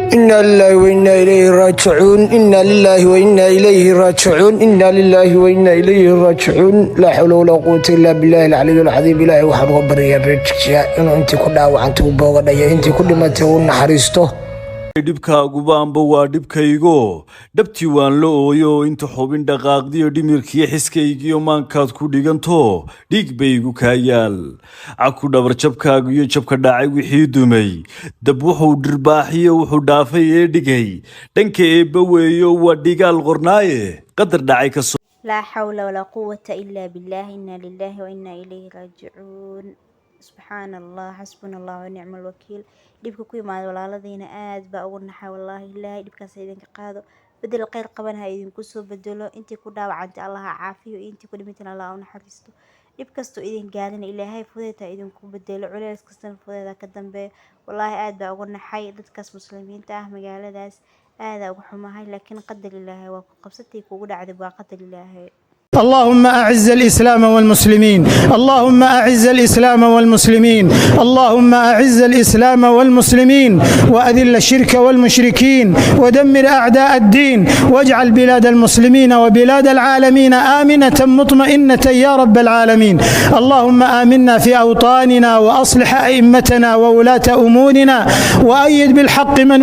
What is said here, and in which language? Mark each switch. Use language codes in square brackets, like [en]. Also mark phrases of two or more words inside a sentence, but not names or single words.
[ar] إنا لله وإنا إليه راجعون إنا لله وإنا إليه راجعون إنا لله وإنا إليه راجعون لا حول ولا قوة إلا بالله العلي العظيم إلهي [so] waxaan uga baryaa reerkiisa inuu intii ku dhaawacantay uu boogadhayo intii ku dhimatay uu naxariisto dhibkaaguba amba waa dhibkaygo dhabtii waan la ooyo inta xubin dhaqaaqdiyo dhimirkiyo xiskaygiyo maankaad ku dhiganto dhiig baygu kaayaal caku dhabarjabkaagu iyo jabka dhacay wixii dumay dab wuxuu dhirbaaxiyo wuxuu dhaafay ee dhigay dhanka eebba weeyo waa dhigaal qornaaye qadar dhacay ka soo [ar] لا حول ولا قوة إلا بالله إنا لله وإنا إليه راجعون سبحان الله حسبنا الله ونعم الوكيل [so] dhibka ku yimaado walaaladiina aad baa ugu naxay wallahi ilaahay dhibkaas idinka qaado bedel khayr qaban ha idinku soo bedelo intii ku dhaawacantay Allah ha caafiyo intii ku dhimatay Allah u naxariisto dhib kasto idin gaarin ilaahay fudeeta idinku bedelo culeys kasta fudeeda ka dambeeyo wallahi aad baa ugu naxay dadkaas muslimiinta ah magaaladaas aad ugu xumahay laakiin qadar ilaahay waa ku qabsatay kugu dhacday waa qadar ilaahay [ar] اللهم أعز الإسلام والمسلمين اللهم أعز الإسلام والمسلمين اللهم أعز الإسلام والمسلمين وأذل الشرك والمشركين ودمر أعداء الدين واجعل بلاد المسلمين وبلاد العالمين آمنة مطمئنة يا رب العالمين اللهم آمنا في أوطاننا وأصلح أئمتنا وولاة أمورنا وأيد بالحق من